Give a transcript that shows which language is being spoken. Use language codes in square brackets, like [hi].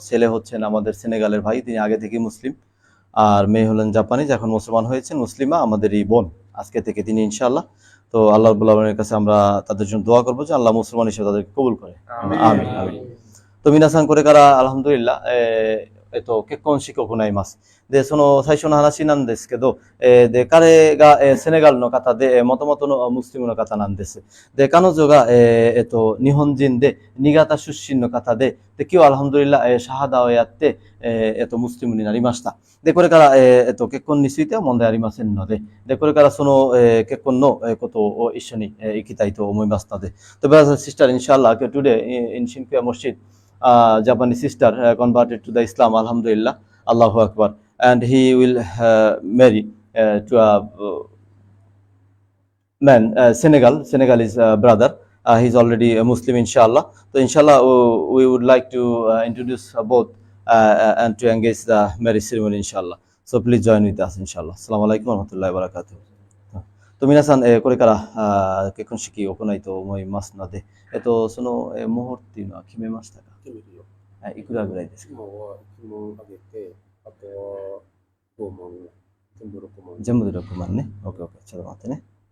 [bn] ছেলে হচ্ছেন আমাদের সেনেগালের ভাই, তিনি আগে থেকে মুসলিম, আর মেয়ে হলেন জাপানিজ, এখন মুসলমান হয়েছেন। মুসলিমা আমাদের এই বোন আজকে থেকে তিনি ইনশাআল্লাহ। তো আল্লাহ রাব্বুল আলামিনের কাছে আমরা তাদের জন্য দোয়া করবো যে আল্লাহ মুসলমান হিসেবে তাদেরকে কবুল করে। আমিন আমিন। তো মিনাসান করে কারা আলহামদুলিল্লাহ, [ja] 結婚式を行います。で、その最初の話なんですけど、で、彼が、セネガルの方で、もともとのムスリムの方なんです。で、彼女が、日本人で、新潟出身の方で、今日はアルハムドリラ、シャハダをやって、ムスリムになりました。で、これから、結婚については問題ありませんので、で、これからその、結婚のことを一緒に、行きたいと思いますので、と、 [en] brothers and sisters, inshallah, today in Shinkuya Mosjid, Japanese sister converted to the Islam, alhamdulillah, Allahu Akbar, and he will marry to a man, Senegalese brother. He's already a Muslim, inshallah. So inshallah, we would like to introduce both and to engage the marriage ceremony, inshallah. So please join with us, inshallah. [ar] Assalamu alaikum warahmatullahi wabarakatuh. [ja] と皆さん、これから結婚式を行いと思いますので、その、模倣っていうのは決めましたか？決めるよ。いくらぐらいですか？今は1万あげて、あとは5万、全部6万。全部で6万ね。OK、OK。 ちょっと待ってね。